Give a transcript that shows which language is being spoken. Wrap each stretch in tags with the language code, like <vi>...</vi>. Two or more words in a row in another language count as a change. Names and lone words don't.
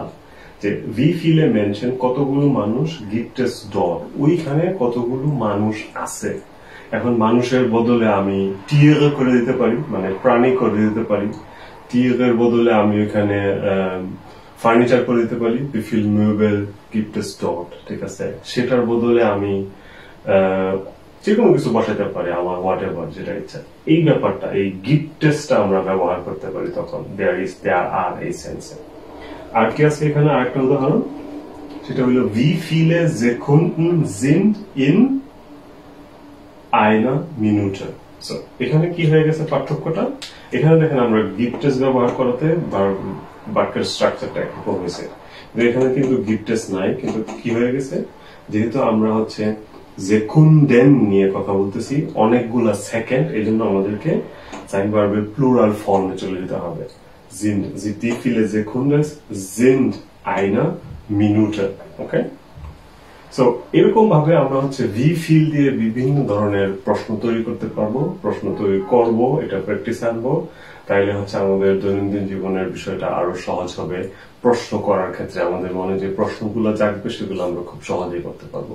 <bn>যে</bn> <de>wie viele Menschen</de> <bn>কতগুলো মানুষ,</bn> <de>gibt es dort</de> <bn>ওইখানে কতগুলো মানুষ আছে। এখন মানুষের বদলে আমি টিয়ার করে দিতে পারি, মানে প্রাণী করে দিতে পারি। টিয়ারের বদলে আমি ওইখানে ফার্নিচার করে দিতে পারি,</bn> <de>wie viel Möbel gibt es dort,</de> <bn>ঠিক আছে? সেটার বদলে আমি যে কোনো কিছু বসাতে পারি, আমার</bn> <en>whatever</en> <bn>যেটা ইচ্ছা। এই ব্যাপারটা, এই গিফটেসটা আমরা ব্যবহার করতে পারি তখন দেয়ার আর এই সেন্সে। আর কি আছে এখানে আরেকটা উদাহরণ, সেটা হলো</bn> <de>wie viele Sekunden sind in einer Minute।</de> <bn>সো এখানে কি হয়ে গেছে পার্থক্যটা, এখানে দেখেন আমরা গিফটেস ব্যবহার করাতে বাক্যের স্ট্রাকচারটা একরকম হয়েছে, এখানে কিন্তু গিফটেস নাই, কিন্তু কি হয়ে গেছে, যেহেতু আমরা হচ্ছে সেকুন্ডেন নিয়ে কথা বলতেছি, অনেকগুলা সেকেন্ড, এই জন্য আমাদেরকে সাইন ভার্বের প্লুরাল ফর্মে চলে যেতে হবে।</bn> <de>sind wie viele Sekunden sind eine Minute,</de> <bn>ওকে? সো এরকম ভাবে আমরা হচ্ছে ভি ফিল দিয়ে বিভিন্ন ধরনের প্রশ্ন তৈরি করতে পারবো, প্রশ্ন তৈরি করব, এটা প্র্যাকটিস আনবো, তাইলে হচ্ছে আমাদের দৈনন্দিন জীবনের বিষয়টা আরো সহজ হবে। প্রশ্ন করার ক্ষেত্রে আমাদের মনে যে প্রশ্নগুলো জাগবে সেগুলো আমরা খুব সহজেই করতে পারবো।</bn>